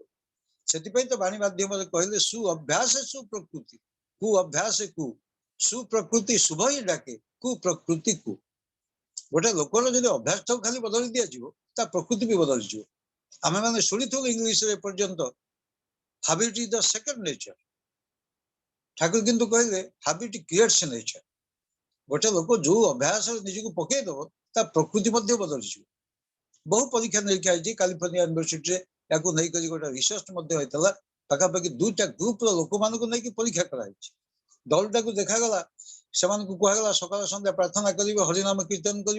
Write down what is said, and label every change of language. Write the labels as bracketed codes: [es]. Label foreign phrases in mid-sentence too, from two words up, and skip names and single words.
[or] ସେଥିପାଇଁ ତ ବାଣୀ ମାଧ୍ୟମରେ କହିଲେ ସୁ ଅଭ୍ୟାସ ସୁପ୍ରକୃତି, କୁ ଅଭ୍ୟାସ କୁ ସୁପ୍ରକୃତି ଶୁଭ ହିଁ ଡାକେ କୁ ପ୍ରକୃତି କୁ। ଗୋଟେ ଲୋକର ଯଦି ଅଭ୍ୟାସଟାକୁ ଖାଲି ବଦଳି ଦିଆଯିବ ତା ପ୍ରକୃତି ବି ବଦଳିଯିବ। ଆମେ ମାନେ ଶୁଣିଥିଲୁ ଇଂଲିଶରେ ଏପର୍ଯ୍ୟନ୍ତ [en] habit is the second nature। [or] ଠାକୁର କିନ୍ତୁ କହିଲେ [en] habit creates nature। [or] ଗୋଟେ ଲୋକ ଯୋଉ ଅଭ୍ୟାସରେ ନିଜକୁ ପକେଇଦବ ତା ପ୍ରକୃତି ମଧ୍ୟ ବଦଳିଯିବ। ବହୁ ପରୀକ୍ଷା ନିରୀକ୍ଷା ହେଇଛି। କାଲିଫର୍ଣ୍ଣିଆ ୟୁନିଭର୍ସିଟିରେ ୟାକୁ ନେଇକରି ଗୋଟେ ରିସର୍ଚ୍ଚ ମଧ୍ୟ ହେଇଥିଲା। ପାଖାପାଖି 2ଟା ଗ୍ରୁପର ଲୋକମାନଙ୍କୁ ନେଇକି ପରୀକ୍ଷା କରାଯାଇଛି। ଦଳଟାକୁ ଦେଖାଗଲା, ସେମାନଙ୍କୁ କୁହାଗଲା ସକାଳ ସନ୍ଧ୍ୟା ପ୍ରାର୍ଥନା କରିବେ, ହରିନାମ କୀର୍ତ୍ତନ କରିବେ।